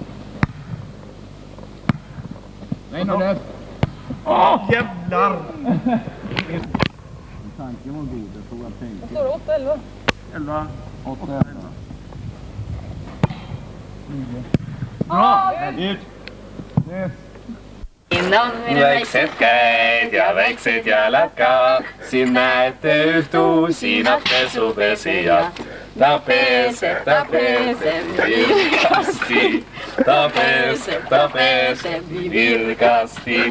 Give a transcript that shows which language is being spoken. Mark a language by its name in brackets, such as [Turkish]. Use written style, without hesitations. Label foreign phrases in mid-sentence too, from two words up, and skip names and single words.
[Swedish] Nej, nu där. Jävlar! Tanken var god, jag tror jag tänkte. Står det 8-11? 11. 8-11. Bra! Ut! Yes. [Estonian] Väikset käed ja väiksed jalad ka, siin näete üht uusinat pesupesijat. Ta peseb virgasti, ta peseb virgasti.